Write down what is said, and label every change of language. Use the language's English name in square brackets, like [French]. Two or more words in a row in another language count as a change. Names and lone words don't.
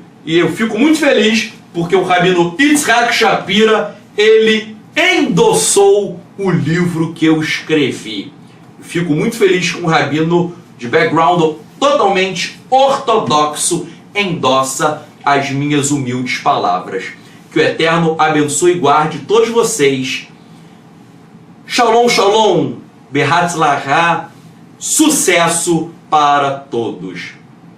[Portuguese] E eu fico muito feliz porque o rabino Yitzhak Shapira, ele endossou o livro que eu escrevi. Fico muito feliz que um rabino de background totalmente ortodoxo endossa as minhas humildes palavras. Que o Eterno abençoe e guarde todos vocês. [Hebrew] שלום, שלום, בהצלחה, [Portuguese] sucesso para todos.